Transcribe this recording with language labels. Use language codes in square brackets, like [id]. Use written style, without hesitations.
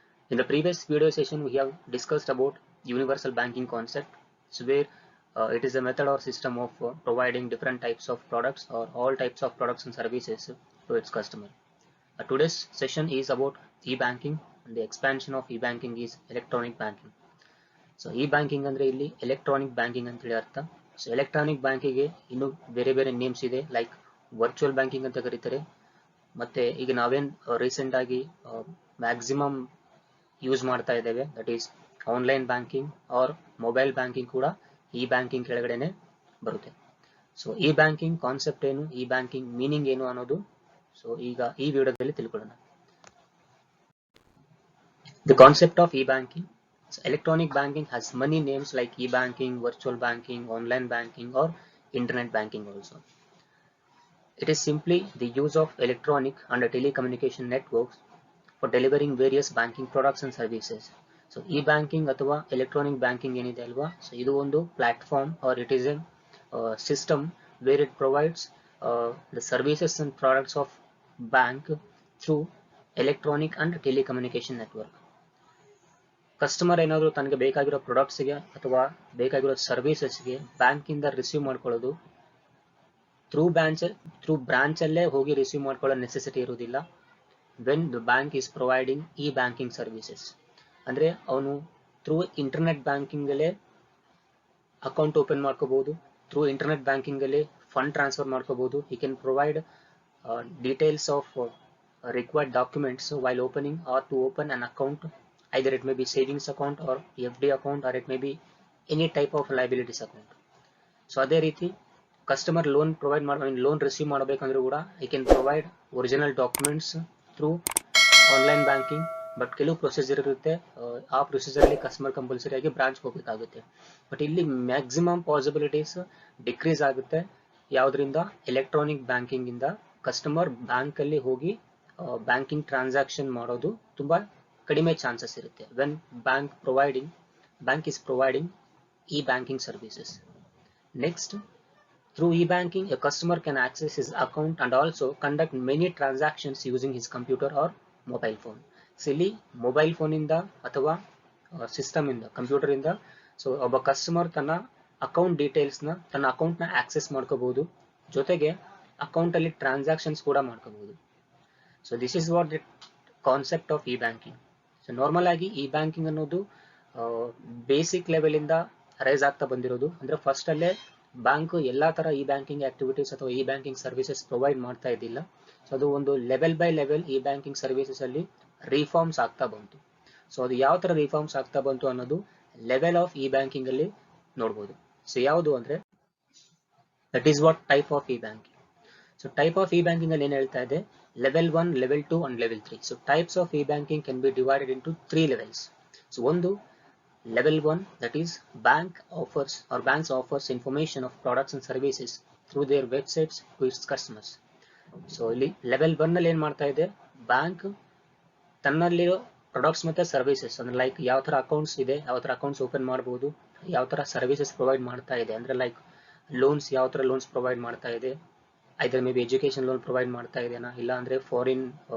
[en] In the previous video session, we have discussed about universal banking concept, so where it is a method or system of providing different types of products or all types of products and services to its customer. Today's session is about e-banking, and the expansion of e-banking is electronic banking. [kn] So E banking ಅಂದ್ರೆ ಇಲ್ಲಿ electronic banking ಅಂತ ಹೇಳಿ ಅರ್ಥ. So electronic ಬ್ಯಾಂಕಿಗೆ ಇನ್ನು ಬೇರೆ ಬೇರೆ names ಇದೆ, ಲೈಕ್ ವರ್ಚುವಲ್ ಬ್ಯಾಂಕಿಂಗ್ ಅಂತ ಕರೀತಾರೆ. ಮತ್ತೆ ಈಗ ನಾವೇನ್ ರೀಸೆಂಟ್ ಆಗಿ ಮ್ಯಾಕ್ಸಿಮಮ್ ಯೂಸ್ ಮಾಡ್ತಾ ಇದ್ದೇವೆ, [en] that is online banking or mobile banking [kn] ಕೂಡ ಇ ಬ್ಯಾಂಕಿಂಗ್ ಕೆಳಗಡೆನೆ ಬರುತ್ತೆ. ಸೊ ಇ ಬ್ಯಾಂಕಿಂಗ್ ಕಾನ್ಸೆಪ್ಟ್ ಏನು, ಇ ಬ್ಯಾಂಕಿಂಗ್ ಮೀನಿಂಗ್ ಏನು ಅನ್ನೋದು ಸೊ ಈಗ ಈ ವಿಡಿಯೋದಲ್ಲಿ ತಿಳ್ಕೊಳ್ಳೋಣ. [en] The concept of e-banking. So electronic banking has many names like e-banking, virtual banking, online banking, or internet banking also. It is simply the use of electronic and telecommunication networks for delivering various banking products and services. So e-banking ಅಥವಾ electronic banking [kn] ಏನಿದೆ ಅಲ್ವಾ, [en] so [kn] ಇದು ಒಂದು [en] platform or it is a system where it provides the services and products of bank through electronic and telecommunication network. [kn] Customer ಏನಾದರೂ ತನಗೆ ಬೇಕಾಗಿರೋ ಪ್ರಾಡಕ್ಟ್ಸ್ಗೆ ಅಥವಾ ಬೇಕಾಗಿರೋ ಸರ್ವಿಸಸ್ಗೆ ಬ್ಯಾಂಕಿಂದ ರಿಸೀವ್ ಮಾಡ್ಕೊಳ್ಳೋದು ಥ್ರೂ ಬ್ರಾಂಚಲ್ಲೇ ಹೋಗಿ ರಿಸೀವ್ ಮಾಡ್ಕೊಳ್ಳೋ ನೆಸೆಸಿಟಿ ಇರೋದಿಲ್ಲ [en] When the bank is providing e banking services. [kn] ಅಂದರೆ ಅವನು ಥ್ರೂ ಇಂಟರ್ನೆಟ್ ಬ್ಯಾಂಕಿಂಗಲ್ಲೇ ಅಕೌಂಟ್ ಓಪನ್ ಮಾಡ್ಕೋಬಹುದು, ಥ್ರೂ ಇಂಟರ್ನೆಟ್ ಬ್ಯಾಂಕಿಂಗಲ್ಲೇ ಫಂಡ್ ಟ್ರಾನ್ಸ್ಫರ್ ಮಾಡ್ಕೋಬಹುದು. [en] He can provide details of required documents while opening or to open an account. Either it may be savings account or FD account or it may be any type of liabilities account. [kn] So ಅದೇ ರೀತಿ customer loan provide loan receive ಮಾಡಬೇಕಂದ್ರೂ ಕೂಡ [en] I can provide original documents through online banking. [kn] But ಕೆಲವು procedure ಇರುತ್ತೆ, ಆ ಪ್ರೊಸೀಜರಲ್ಲಿ customer compulsory ಆಗಿ branch ಹೋಗಬೇಕಾಗುತ್ತೆ. But ಇಲ್ಲಿ maximum possibilities decrease ಆಗುತ್ತೆ ಯಾವುದರಿಂದ, ಎಲೆಕ್ಟ್ರಾನಿಕ್ ಬ್ಯಾಂಕಿಂಗ್ ಇಂದ ಕಸ್ಟಮರ್ ಬ್ಯಾಂಕ್ ಅಲ್ಲಿ ಹೋಗಿ ಬ್ಯಾಂಕಿಂಗ್ ಟ್ರಾನ್ಸಾಕ್ಷನ್ ಮಾಡೋದು ತುಂಬಾ ಕಡಿಮೆ ಚಾನ್ಸಸ್ ಇರುತ್ತೆ [en] When bank is providing e-banking services. Next, through e-banking a customer can access his account and also conduct many transactions using his computer or mobile phone. [kn] So ಇಲ್ಲಿ mobile phone ಇಂದ ಅಥವಾ system ಇಂದ, computer ಇಂದ so ಒಬ್ಬ customer ತನ್ನ account details ನ, ತನ್ನ account ನ ಆಕ್ಸೆಸ್ ಮಾಡ್ಕೋಬಹುದು, ಜೊತೆಗೆ ಅಕೌಂಟ್ ಅಲ್ಲಿ ಟ್ರಾನ್ಸಾಕ್ಷನ್ಸ್ ಕೂಡ ಮಾಡ್ಕೋಬಹುದು. [en] So this is what the concept of e banking. [kn] So normal ಆಗಿ ಇ ಬ್ಯಾಂಕಿಂಗ್ ಅನ್ನೋದು ಬೇಸಿಕ್ ಲೆವೆಲ್ ಇಂದ ರೈಸ್ ಆಗ್ತಾ ಬಂದಿರೋದು. ಅಂದ್ರೆ ಫಸ್ಟ್ ಅಲ್ಲೇ ಬ್ಯಾಂಕ್ ಎಲ್ಲಾ ತರ ಇ ಬ್ಯಾಂಕಿಂಗ್ ಆಕ್ಟಿವಿಟೀಸ್ ಅಥವಾ ಇ ಬ್ಯಾಂಕಿಂಗ್ ಸರ್ವಿಸಸ್ ಪ್ರೊವೈಡ್ ಮಾಡ್ತಾ ಇದ್ದಿಲ್ಲ. ಸೊ ಅದು ಒಂದು level by level E banking services ಅಲ್ಲಿ ರಿಫಾರ್ಮ್ಸ್ ಆಗ್ತಾ ಬಂತು. ಸೊ ಅದು ಯಾವ ತರ ರಿಫಾರ್ಮ್ಸ್ ಆಗ್ತಾ ಬಂತು ಅನ್ನೋದು ಲೆವೆಲ್ ಆಫ್ ಇ ಬ್ಯಾಂಕಿಂಗ್ ಅಲ್ಲಿ ನೋಡಬಹುದು. [en] So ಯಾವುದು ಅಂದ್ರೆ that is what type of e banking. [kn] So type of E banking ಅಲ್ಲಿ ಏನ್ ಹೇಳ್ತಾ ಇದೆ, level 1, level 2 and level 3. [en] So types of e banking can be divided into 3 levels. So ಒಂದು level 1, that is banks offers information of products and services through their websites to its customers. [kn] So ಇಲ್ಲಿ level 1 ನಲ್ಲಿ ಏನ್ ಮಾಡ್ತಾ ಇದೆ, bank ತನ್ನಲ್ಲಿರೋ products ಮತ್ತೆ services ಅಂದ್ರೆ like ಯಾವ ತರ ಅಕೌಂಟ್ಸ್ ಇದೆ, ಯಾವ ತರ ಅಕೌಂಟ್ಸ್ ಓಪನ್ ಮಾಡಬಹುದು, ಯಾವ ತರ ಸರ್ವಿಸಸ್ ಪ್ರೊವೈಡ್ ಮಾಡ್ತಾ ಇದೆ, ಅಂದ್ರೆ ಲೈಕ್ ಲೋನ್ಸ್ ಯಾವ ತರ ಲೋನ್ಸ್ ಪ್ರೊವೈಡ್ ಮಾಡ್ತಾ ಇದೆ, ಐದರ್ may be education loan provide ಮಾಡ್ತಾ ಇದೆನಾ, ಇಲ್ಲ ಅಂದ್ರೆ ಫಾರಿನ್